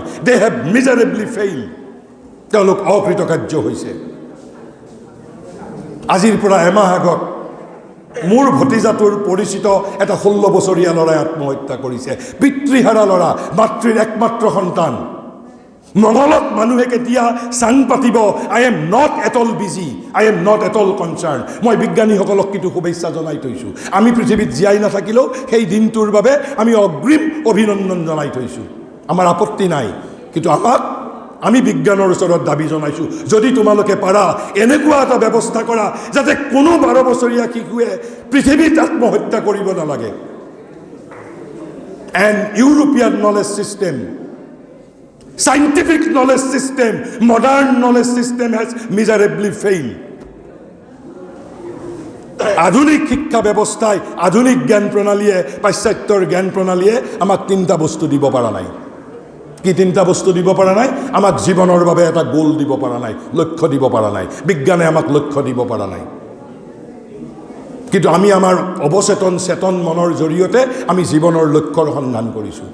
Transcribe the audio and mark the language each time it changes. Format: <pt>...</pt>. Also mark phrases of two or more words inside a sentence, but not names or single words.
<en>they have miserably fail.</en> <as>তেওঁলোক অকৃতকাৰ্য হৈছে। আজিৰ পৰা এমাহ আগত মোৰ ভতিজাটোৰ পৰিচিত এটা 16 বছৰীয়া ল'ৰাই আত্মহত্যা কৰিছে। পিতৃহাৰা ল'ৰা, মাতৃৰ একমাত্ৰ সন্তান। মঙলত মানুহে কেতিয়া চাং পাতিব,</as> <en>I am not at all busy, I am not at all concern.</en> <as>মই বিজ্ঞানীসকলক কিন্তু শুভেচ্ছা জনাই থৈছোঁ। আমি পৃথিৱীত জীয়াই নাথাকিলেও সেই দিনটোৰ বাবে আমি অগ্ৰিম অভিনন্দন জনাই থৈছোঁ। আমাৰ আপত্তি নাই, কিন্তু আমি বিজ্ঞানৰ ওচৰত দাবী জনাইছোঁ, যদি তোমালোকে পাৰা এনেকুৱা এটা ব্যৱস্থা কৰা যাতে কোনো 12 বছৰীয়া শিশুৱে পৃথিৱীত আত্মহত্যা কৰিব নালাগে।</as> <en>and European knowledge system, scientific knowledge system, modern knowledge system has miserably failed.</en> <as>আধুনিক শিক্ষা ব্যৱস্থাই, আধুনিক জ্ঞান প্ৰণালীয়ে, পাশ্চাত্যৰ জ্ঞান প্ৰণালীয়ে আমাক 3টা বস্তু দিব পৰা নাই। কি 3টা বস্তু দিব পৰা নাই? আমাক জীৱনৰ বাবে এটা গোল দিব পৰা নাই, লক্ষ্য দিব পৰা নাই। বিজ্ঞানে আমাক লক্ষ্য দিব পৰা নাই, কিন্তু আমি আমাৰ চেতন মনৰ জৰিয়তে আমি জীৱনৰ লক্ষ্যৰ সন্ধান কৰিছোঁ।</as>